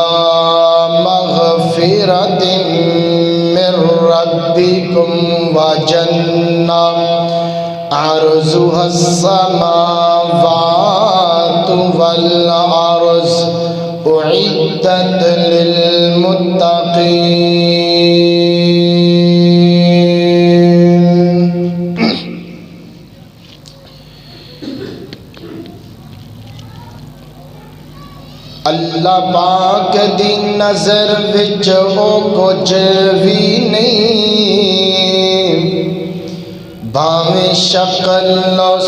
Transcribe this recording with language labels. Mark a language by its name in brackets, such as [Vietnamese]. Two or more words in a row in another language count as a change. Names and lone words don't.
[Arabic] مغفرة من ربكم وجنة عرضها السماوات والأرض أعدت للمتقين۔ [Punjabi] اللہ پاک دی نظر وچ او کچھ بھی نہیں، بھاویں شکل و